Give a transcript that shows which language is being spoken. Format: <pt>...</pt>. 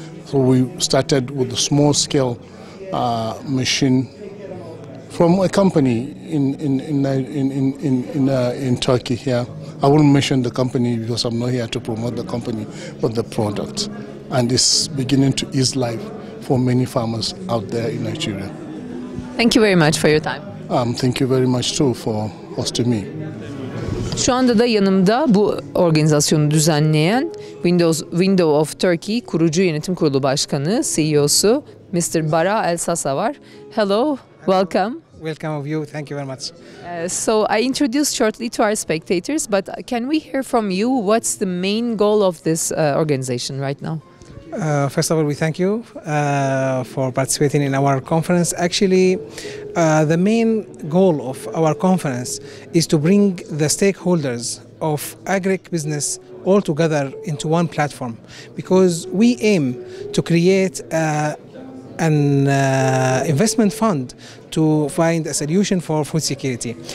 <en>So we started with a small-scale machine from a company in Turkey here. I won't mention the company because I'm not here to promote the company, but the product. And it's beginning to ease life for many farmers out there in Nigeria. Thank you very much for your time. Thank you very much too for hosting me.</en> <tr>Şu anda da yanımda bu organizasyonu düzenleyen Window of Turkey Kurucu Yönetim Kurulu Başkanı, CEO'su Mr.</tr> <en>Bara El Sasa var. Hello, welcome. Welcome of you. Thank you very much. So I introduced shortly to our spectators, but can we hear from you what's the main goal of this organization right now? First of all, we thank you for participating in our conference. Actually, the main goal of our conference is to bring the stakeholders of agribusiness all together into one platform, because we aim to create an investment fund to find a solution for food security.</en>